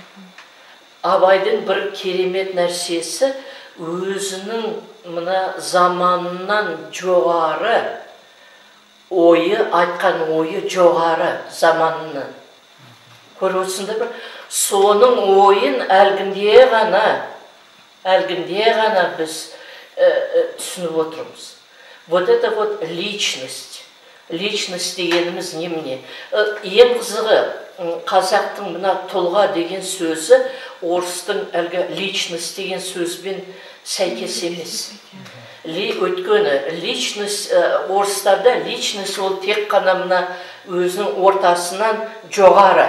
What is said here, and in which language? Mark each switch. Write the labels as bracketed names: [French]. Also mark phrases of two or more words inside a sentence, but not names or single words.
[Kazakh] Абайдың бір керемет нәрсесі өзінің мына заманынан жоғары ойы, айтқан ойы жоғары заманынан. Көріп отырсыңдар бір, соның ойын әлгінде ғана біз түсініп отырмыз. [Russian] Вот это вот личность. [Kazakh] Личность дегеніміз немене? Ең қызығы, қазақтың мына тұлға деген сөзі орыстың әлгі личность деген сөзбен сәйкес емес. өйткені личность, орыстарда личность ол тек қана мына өзінің ортасынан жоғары.